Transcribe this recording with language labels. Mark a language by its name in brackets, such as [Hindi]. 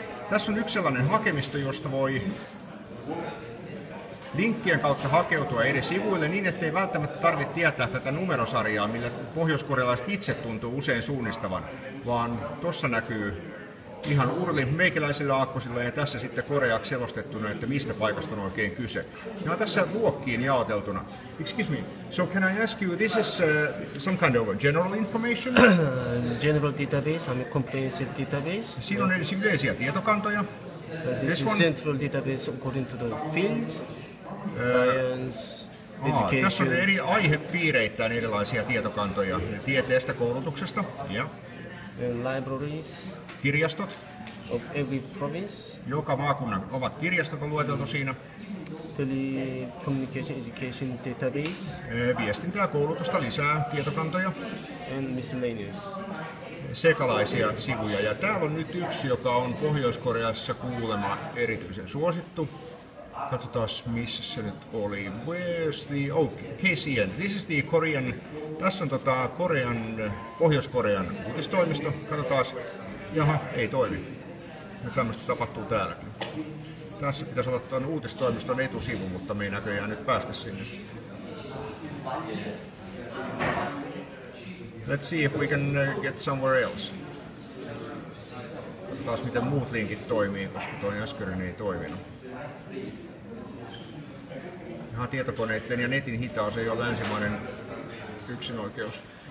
[Finnish] Tässä on yksi sellainen hakemisto, josta voi linkkien kautta hakeutua eri sivuille niin, ettei välttämättä tarvitse tietää tätä numerosarjaa, millä pohjoiskorealaiset itse tuntuu usein suunnistavan, vaan tuossa näkyy ihan urli meikäläisillä aakkosilla ja tässä sitten koreaksi selostettuna, että mistä paikasta on oikein kyse. Ne on tässä luokkiin jaoteltuna. [English] Excuse me, so can I ask you, this is some kind of general information? General database and comprehensive database. [Finnish] Siinä on ensin yleisiä tietokantoja. [English] This is central database according to the fields, science, education. [Finnish] Tässä on eri aihepiireittäin erilaisia tietokantoja tieteestä, koulutuksesta ja [English] libraries. [Finnish] Kirjastot. [English] Of every province. [Finnish] Joka maakunnan ovat kirjastot on lueteltu siinä. [English] Telecommunication education database. [Finnish] Viestintää ja koulutusta lisää tietokantoja. [English] And miscellaneous. [Finnish] Sekalaisia sivuja. Ja täällä on nyt yksi, joka on Pohjois-Koreassa kuulemma erityisen suosittu. Katsotaan missä se nyt oli. [English] Where's the... Oh, KCN. This is the Korean... [Finnish] Tässä on Pohjois-Korean uutistoimisto. Katsotaan. Jaha, ei toimi. Nyt tämmöistä tapahtuu täälläkin. Tässä pitäisi olla tuon uutistoimiston etusivu, mutta me ei näköjään nyt päästä sinne. [English] Let's see if we can get somewhere else. [Finnish] Katsotaan miten muut linkit toimii, koska tuo äskeinen ei toiminut. Ihan tietokoneiden ja netin hitaus ei ole länsimainen yksinoikeus.